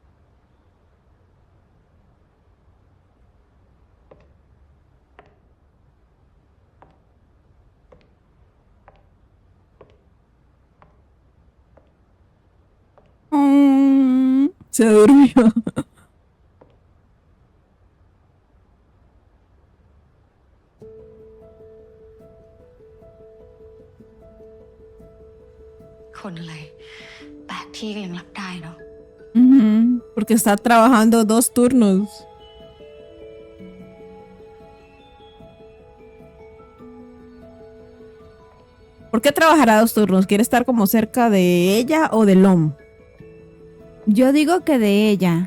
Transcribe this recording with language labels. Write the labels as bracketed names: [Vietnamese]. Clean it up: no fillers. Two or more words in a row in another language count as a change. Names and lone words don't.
[Spanish] Se durmió. [Thai] Con อะไร แปลกที่ก็ยังรับได้เนาะ [Spanish] Ujú. Porque está trabajando 2 turnos. ¿Por qué trabajará 2 turnos? ¿Quiere estar como cerca de ella o de Lom? Yo digo que de ella.